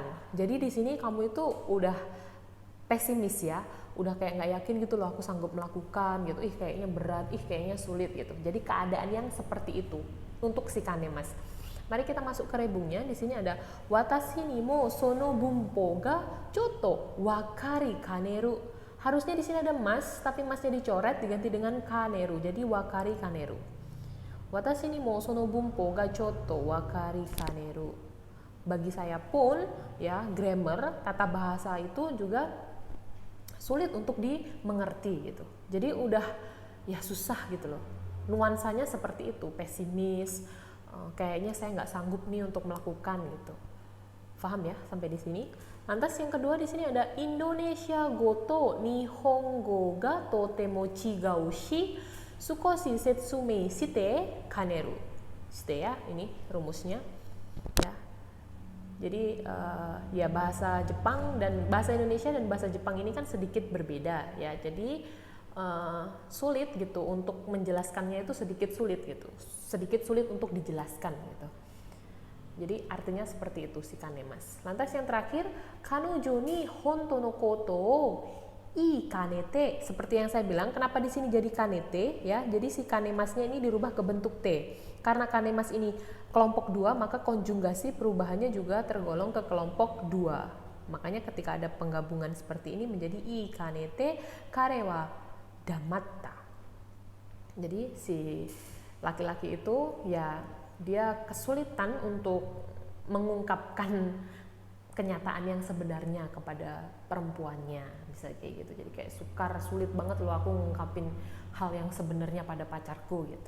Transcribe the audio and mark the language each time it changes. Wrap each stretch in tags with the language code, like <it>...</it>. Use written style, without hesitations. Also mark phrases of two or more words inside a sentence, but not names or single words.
<id>Jadi di sini kamu itu udah pesimis ya, udah kayak nggak yakin gitu loh, aku sanggup melakukan gitu, kayaknya berat, kayaknya sulit gitu. Jadi keadaan yang seperti itu untuk si kanemas. Mari kita masuk ke rebungnya. Di sini ada</id> <ja>私にもその文法がちょっと分かりかねる.</ja> <id>Harusnya di sini ada mas, tapi masnya dicoret diganti dengan kaneru.</id> <ja>Jadi 分かりかねる. 私にもその文法がちょっと分かりかねる.</ja> <id>Bagi saya pun ya, grammar, tata bahasa itu juga sulit untuk dimengerti gitu. Jadi udah ya susah gitu loh. Nuansanya seperti itu, pesimis, kayaknya saya nggak sanggup nih untuk melakukan gitu. Paham ya sampai di sini? Lantas yang kedua di sini ada</id> <ja>インドネシア語と日本語がとても違うし少し説明しかねる.</ja> <id>Shite ya, ini rumusnya. Ya, jadi ya bahasa Jepang dan bahasa Indonesia dan bahasa Jepang ini kan sedikit berbeda ya. Jadi sulit gitu untuk menjelaskannya, itu sedikit sulit gitu. Sedikit sulit untuk dijelaskan gitu. Jadi artinya seperti itu si kanemas. Lantas yang terakhir,</id> <ja>彼女に本当のこと言いかねて.</ja> <id>Seperti yang saya bilang, kenapa di sini jadi kanete ya? Jadi si kanemasnya ini dirubah ke bentuk T. Karena kanemas ini kelompok 2, maka konjugasi perubahannya juga tergolong ke kelompok 2. Makanya ketika ada penggabungan seperti ini menjadi</id> <ja>言いかねて彼は黙った.</ja> <id>Jadi si laki-laki itu ya dia kesulitan untuk mengungkapkan kenyataan yang sebenarnya kepada perempuannya, bisa kayak gitu. Jadi kayak sulit banget loh aku ngungkapin hal yang sebenarnya pada pacarku gitu.</id>